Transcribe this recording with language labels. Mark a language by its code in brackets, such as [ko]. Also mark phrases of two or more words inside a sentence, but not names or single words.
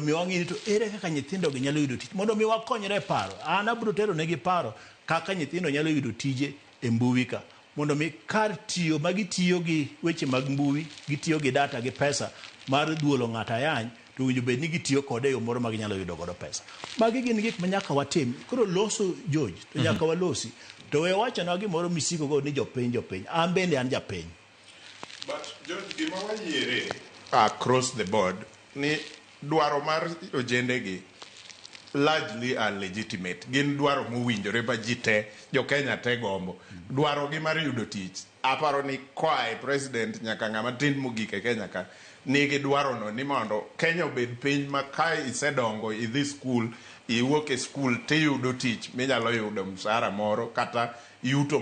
[luo] mi wang'ini to ere kaka nyithindo gi nyalo yudo tich mondo mi wakonyre paro an abro tero negi paro kaka nyithindo nyalo yudo tije e mbui ka mondo mi kar tiyo ma gitiyo gi weche mag mbui gitiyo gi data gi pesa mar duolo ng'ata yany to winjo bed ni gitiyo kode yo moro ma ginyalo yudo godo pesa magi gin gik ma nyaka watim koro loso George to nyaka walosi to we wacho na gimoro misiko go ni jopiny an bende an japiny but George gima wayiere [en] across the board [luo] ni dwaro mar ojendegi [en] largely are legitimate [luo] gin dwaro mowinjore ba ji te jo Kenya te gombo dwaro gi mar yudo tich aparo ni kwae president nyaka ng'ama tin mogik e Kenya ka nigi dwaro no ni mondo Kenya obed piny ma ka isedongo idhi skul iwuok e skul tiyudo tich minyalo yudo msara moro kata yuto